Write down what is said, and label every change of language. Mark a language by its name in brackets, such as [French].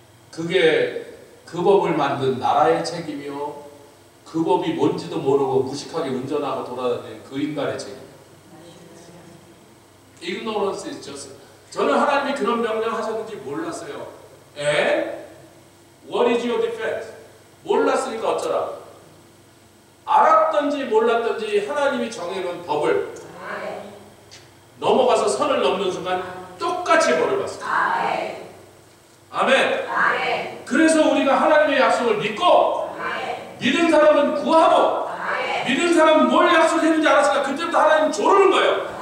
[Korean] 그게 그 법을 만든 나라의 책임이요. 그 법이 뭔지도 모르고 무식하게 운전하고 돌아다니는 그 인간의 책임. [English] Ignorance is just. [Korean] 저는 하나님이 그런 명령하셨는지 몰랐어요. [English] And what is your defense? [Korean] 몰랐으니까 어쩌라. 알았던지 몰랐던지 하나님이 정해놓은 법을 넘어가서 선을 넘는 순간 똑같이 벌을 받습니다. 아멘. 그래서 우리가 하나님의 약속을 믿고 믿은 사람은 구하고 믿은 사람은 뭘 약속했는지 알았으니까 그때부터 하나님 조르는 거예요.